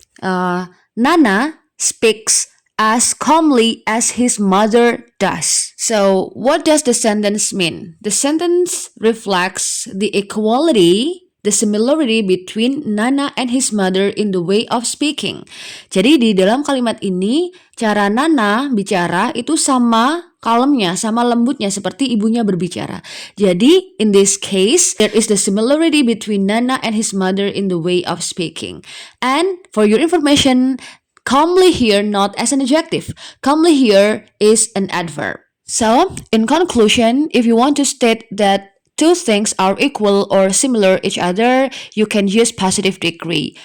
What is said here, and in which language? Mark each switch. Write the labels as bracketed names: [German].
[English] Nana speaks as calmly as his mother does. So, what does the sentence mean? The sentence reflects the equality, the similarity between Nana and his mother in the way of speaking. [Indonesian] Jadi di dalam kalimat ini, cara Nana bicara itu sama kalemnya, sama lembutnya seperti ibunya berbicara. Jadi, [English] in this case, there is the similarity between Nana and his mother in the way of speaking. And for your information, calmly here not as an adjective. Calmly here is an adverb. So, in conclusion, if you want to state that two things are equal or similar each other, you can use positive degree.